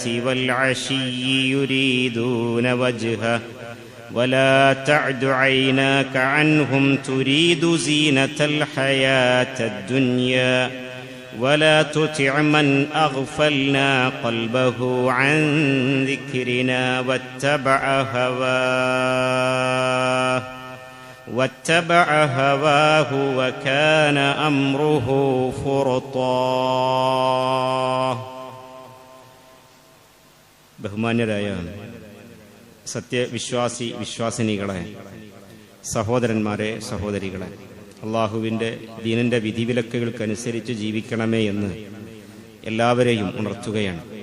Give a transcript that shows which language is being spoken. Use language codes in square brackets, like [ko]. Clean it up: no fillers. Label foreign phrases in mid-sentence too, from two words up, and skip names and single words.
[ar] والعشي يريدون وجهه ولا تعد عيناك عنهم تريد زينة الحياة الدنيا ولا تطع من أغفلنا قلبه عن ذكرنا واتبع هواه وكان أمره فرطا. [ml] ബഹുമാന്യരായ വിശ്വാസിനികളെ, സഹോദരന്മാരെ, സഹോദരികളെ, അള്ളാഹുവിൻ്റെ ദീനിൻ്റെ വിധിവിലക്കുകൾക്കനുസരിച്ച് ജീവിക്കണമേ എന്ന് എല്ലാവരെയും ഉണർത്തുകയാണ്.